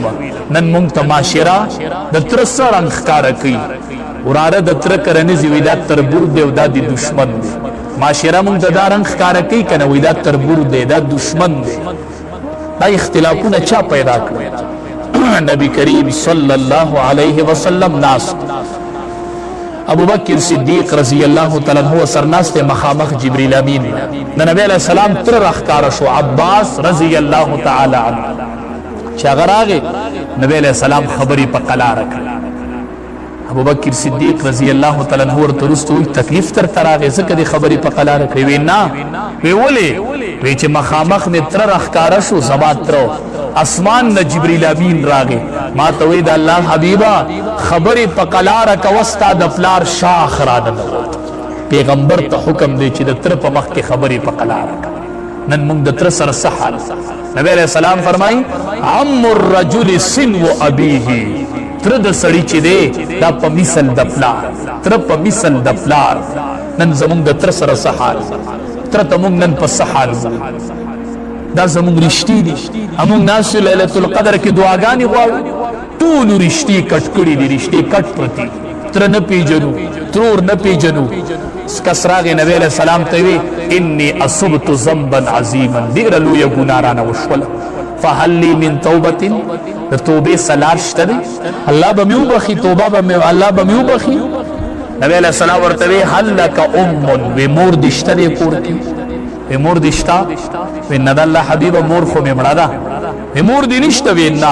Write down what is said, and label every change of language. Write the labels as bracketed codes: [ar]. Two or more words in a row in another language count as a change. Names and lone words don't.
[ps] نن مونږ ته معاشره د تره څه رنګ ښکاره کوي، وراره د تره کرنیزي وایي دا تربور دی او دا د دشمن دی. معاشره مونږ ته دا رنګ ښکاره کوي که نه، وایي دا تربور دی، دا دشمن دی. دا اختلافونه چا پیدا کړل؟ نبی کریم [ar] صلی الله علیه وسلم [ps] ناست، ابو بکر صدیق [ar] رضی اللہ تعالی عنہ [ps] سرناست مخامخ جبریل امین. د نبی [ar] علیہ السلام [ps] تر راښکاره شو عباس [ar] رضی اللہ تعالی عنہ، [ps] چې هغه راغی نبی [ar] علیہ السلام [ps] خبرې په قلاره کړه. ابو بکر صدیق [ar] رضی اللہ تعالی عنہ [ps] ورته وروسته وایي تکلیف درته راغی ځکه دې خبرې په قلاره کړې؟ وی نه. وی ولې؟ وی چې مخامخ مې تره راښکاره شو، زما تره اسمان نه جبریل امین راغی، ما ته وی د الله حبیبه خبرې په قلاره کوه ستا د پلار شاخ راننوت. پیغمبر ته حکم دی چې د تره په مخ کې خبرې په قلاره کوه. نن موږ د تره سره څه حال؟ نبی [ar] علیہ السلام [ps] فرمایي [ar] عم الرجل سنو ابیه، [ps] تره د سړي چې دی دا په مثل د پلار، تره په مثل د پلار. نن زموږ د تره سره څه حال؟ تره ته موږ نن په څه حال وایو؟ دا زمونږ رشتې دي. همونږ ناست یو [ar] لیلة القدر [ps] کې دعاګانې غواړو، ټولو رشتې کټ کړي دي، رشتې کټ پرتې. تره نه پیژنو، ترور نه پیژنو. کس راغی نبی [ar] علیہ السلام [ps] ته وی [ar] انی اصبت ذنبا عظیما، [ps] ډېره لویه ګناه رانه وشوله، [ar] فهل لی من توبة، [ps] د توبې سلار شته دی؟ الله به مې وبخي، توبه به مې الله به مې وبخي. نبی [ar] علیہ السلام [ps] ورته وی [ar] هل لک ام، [ps] وی مور دې شته دی کور کې؟ وی مور دې شته؟ وی نه د الله حبیبه مور خو مې مړه ده. وی مور دې نشته؟ وی نه.